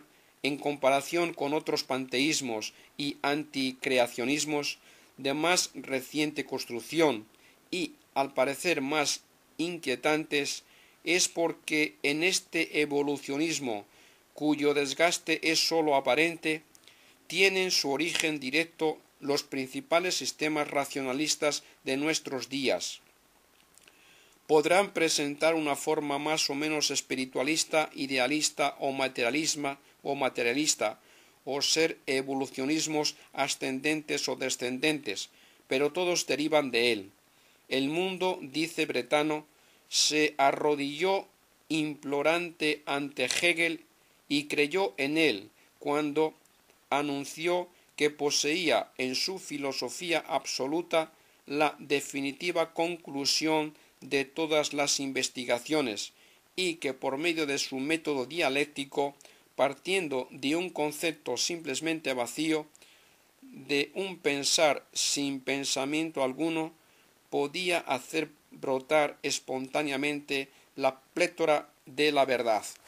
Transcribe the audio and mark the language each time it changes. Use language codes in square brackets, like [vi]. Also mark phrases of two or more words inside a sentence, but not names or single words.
[es] en comparación con otros panteísmos y anticreacionismos de más reciente construcción y, al parecer, más inquietantes, es porque en este evolucionismo, cuyo desgaste es sólo aparente, tienen su origen directo los principales sistemas racionalistas de nuestros días. Podrán presentar una forma más o menos espiritualista, idealista o materialista, o ser evolucionismos ascendentes o descendentes, pero todos derivan de él. El mundo, dice Bretano, se arrodilló implorante ante Hegel y creyó en él cuando anunció que poseía en su filosofía absoluta la definitiva conclusión de todas las investigaciones y que por medio de su método dialéctico, partiendo de un concepto simplemente vacío, de un pensar sin pensamiento alguno, podía hacer brotar espontáneamente la plétora de la verdad.